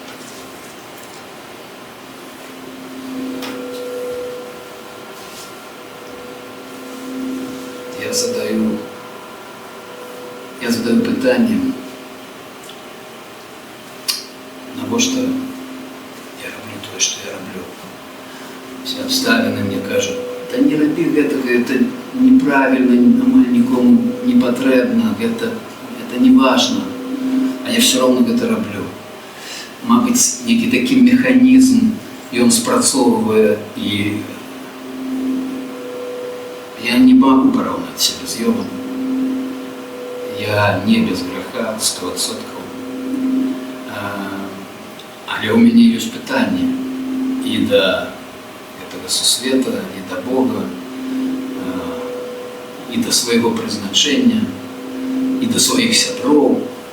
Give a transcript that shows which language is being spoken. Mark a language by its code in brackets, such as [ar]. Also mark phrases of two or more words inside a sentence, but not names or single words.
[be] Я задаю пытанне, навошта я раблю тое, што я раблю. Все абставіны мне кажуць, да не рабі гэтага, это неправільна, амаль нікому не патрэбна, это не важно, а я все роўно гэта раблю. Мабыць, некі такі механізм ён спрацоўвае, і я не могу параўнаць сябе з Ёвам. [ru] Я не без греха, 100%. [be] Але ў мяне ёсць пытанне і да гэтага сусвета, і да Бога, і да свайго прызначэння, і да сваіх сяброў.